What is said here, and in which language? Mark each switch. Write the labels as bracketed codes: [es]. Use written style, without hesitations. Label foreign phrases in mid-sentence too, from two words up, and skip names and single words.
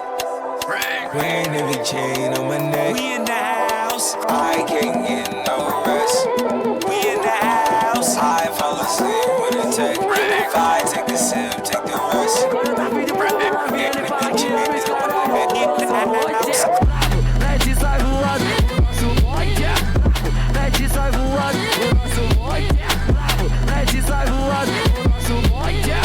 [en] Wearing every chain on my neck. We in the house. I can't get no rest. We in the house. I fall asleep with a tech. If I take a sip, take the rest. Wearing every chain on my neck. [pt] Leci sai voando, su boia. Leci sai voando, su boia. Leci sai voando, su boia.